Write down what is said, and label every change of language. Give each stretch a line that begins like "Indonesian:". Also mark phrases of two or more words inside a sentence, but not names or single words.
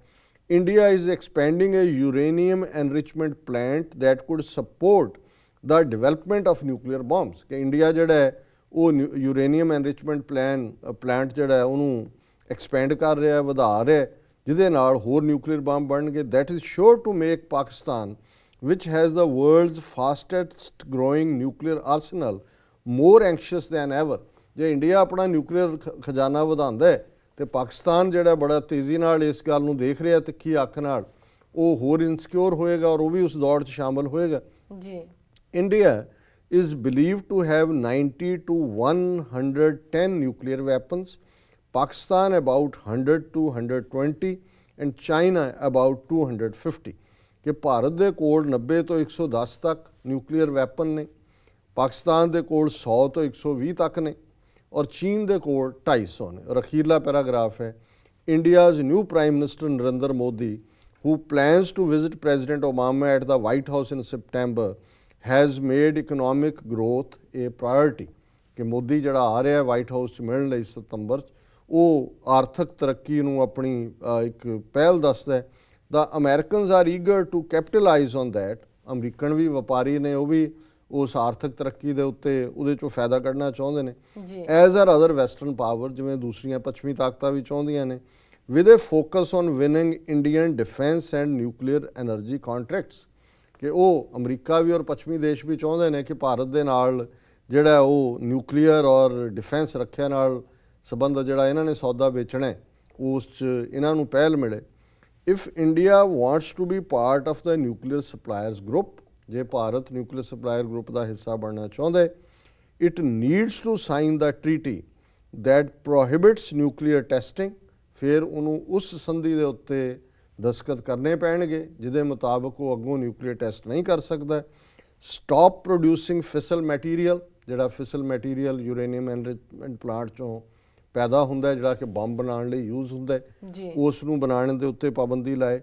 English: India is expanding a uranium enrichment plant that could support the development of nuclear bombs,
Punjabi: ਕਿ ਇੰਡੀਆ ਜਿਹੜਾ ਹੈ ਉਹ
English: uranium enrichment plant
Punjabi: ਜਿਹੜਾ ਹੈ ਉਹਨੂੰ ਐਕਸਪੈਂਡ ਕਰ ਰਿਹਾ, ਵਧਾ ਰਿਹਾ, ਜਿਹਦੇ ਨਾਲ ਹੋਰ
English: nuclear bomb
Punjabi: ਬਣਨਗੇ।
English: that is sure to make Pakistan which has the world's fastest growing nuclear arsenal more anxious than ever।
Punjabi: ਜੇ ਇੰਡੀਆ ਆਪਣਾ ਨਿਊਕਲੀਅਰ ਖਜ਼ਾਨਾ ਵਧਾਉਂਦਾ ਹੈ ਤੇ ਪਾਕਿਸਤਾਨ ਜਿਹੜਾ ਬੜਾ ਤੇਜ਼ੀ ਨਾਲ ਇਸ ਗੱਲ ਨੂੰ ਦੇਖ ਰਿਹਾ ਤਿੱਖੀ ਅੱਖ ਨਾਲ, ਉਹ ਹੋਰ ਇਨਸਿਕਿਉਰ ਹੋਏਗਾ ਔਰ ਉਹ ਵੀ ਉਸ ਦੌੜ 'ਚ ਸ਼ਾਮਲ ਹੋਏਗਾ।
English: ਜੀ ਇੰਡੀਆ is believed to have 90 to 110 nuclear weapons, Pakistan about 100 to 120 and China about 250।
Punjabi: ਕਿ ਭਾਰਤ ਦੇ ਕੋਲ 90 ਤੋਂ 110 ਤੱਕ
English: nuclear weapon
Punjabi: ਨੇ, ਪਾਕਿਸਤਾਨ ਦੇ ਕੋਲ 100 ਤੋਂ 120 ਤੱਕ ਨੇ, ਔਰ ਚੀਨ ਦੇ ਕੋਲ 250 ਨੇ। ਔਰ ਅਖੀਰਲਾ ਪੈਰਾਗ੍ਰਾਫ ਹੈ,
English: India's new prime minister Narendra Modi who plans to visit President Obama at the White House in September has made economic growth a priority।
Punjabi: ਕਿ ਮੋਦੀ ਜਿਹੜਾ ਆ ਰਿਹਾ ਵਾਈਟ ਹਾਊਸ 'ਚ ਮਿਲਣ ਲਈ ਸਤੰਬਰ 'ਚ, ਉਹ ਆਰਥਿਕ ਤਰੱਕੀ ਨੂੰ ਆਪਣੀ ਇੱਕ ਪਹਿਲ ਦੱਸਦਾ ਹੈ।
English: The Americans are eager to capitalize on that।
Punjabi: ਅਮਰੀਕਨ ਵੀ ਵਪਾਰੀ ਨੇ, ਉਹ ਵੀ ਉਸ ਆਰਥਿਕ ਤਰੱਕੀ ਦੇ ਉੱਤੇ ਉਹਦੇ 'ਚੋਂ ਫਾਇਦਾ ਕੱਢਣਾ ਚਾਹੁੰਦੇ ਨੇ,
English: as are other western power,
Punjabi: ਜਿਵੇਂ ਦੂਸਰੀਆਂ ਪੱਛਮੀ ਤਾਕਤਾਂ ਵੀ ਚਾਹੁੰਦੀਆਂ ਨੇ,
English: with a focus on winning Indian defence and nuclear energy contracts.
Punjabi: ਕਿ ਉਹ ਅਮਰੀਕਾ ਵੀ ਔਰ ਪੱਛਮੀ ਦੇਸ਼ ਵੀ ਚਾਹੁੰਦੇ ਨੇ ਕਿ ਭਾਰਤ ਦੇ ਨਾਲ ਜਿਹੜਾ ਉਹ ਨਿਊਕਲੀਅਰ ਔਰ ਡਿਫੈਂਸ ਰੱਖਿਆ ਨਾਲ ਸੰਬੰਧ ਜਿਹੜਾ ਇਹਨਾਂ ਨੇ ਸੌਦਾ ਵੇਚਣਾ ਉਸ 'ਚ ਇਹਨਾਂ ਨੂੰ ਪਹਿਲ ਮਿਲੇ।
English: If India wants to be part of the nuclear suppliers group,
Punjabi: ਜੇ ਭਾਰਤ
English: nuclear supplier group
Punjabi: ਦਾ ਹਿੱਸਾ ਬਣਨਾ ਚਾਹੁੰਦਾ ਹੈ,
English: it needs to sign the treaty that prohibits nuclear testing।
Punjabi: ਫਿਰ ਉਹਨੂੰ ਉਸ ਸੰਧੀ ਦੇ ਉੱਤੇ ਦਸਤਖਤ ਕਰਨੇ ਪੈਣਗੇ ਜਿਹਦੇ ਮੁਤਾਬਕ ਉਹ ਅੱਗੋਂ
English: nuclear test
Punjabi: ਨਹੀਂ ਕਰ ਸਕਦਾ।
English: stop producing fissile material,
Punjabi: ਜਿਹੜਾ
English: fissile material uranium enrichment plant
Punjabi: 'ਚੋਂ ਪੈਦਾ ਹੁੰਦਾ ਜਿਹੜਾ ਕਿ ਬੰਬ ਬਣਾਉਣ ਲਈ ਯੂਜ਼ ਹੁੰਦਾ, ਉਸ ਨੂੰ ਬਣਾਉਣ ਦੇ ਉੱਤੇ ਪਾਬੰਦੀ ਲਾਏ।